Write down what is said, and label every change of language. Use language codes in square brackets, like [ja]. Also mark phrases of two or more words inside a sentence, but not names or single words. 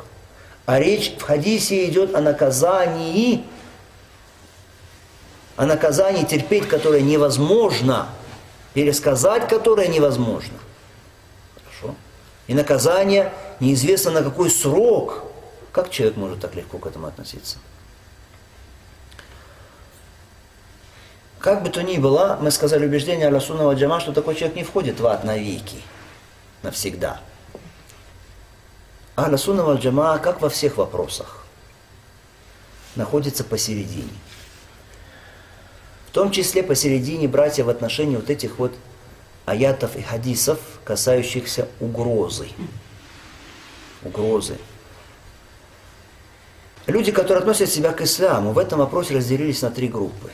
[ru] А речь в хадисе идет о наказании терпеть, которое невозможно, пересказать которое невозможно. Хорошо? И наказание неизвестно на какой срок. Как человек может так легко к этому относиться? Как бы то ни было, мы сказали убеждение [ar] أهل السنة والجماعة, [ru] что такой человек не входит в ад навеки, навсегда. [ar] أهل السنة والجماعة, [ru] как во всех вопросах, находится посередине. В том числе посередине, братья, в отношении вот этих вот аятов и хадисов, касающихся угрозы. Угрозы. Люди, которые относят себя к исламу, в этом вопросе разделились на 3 группы.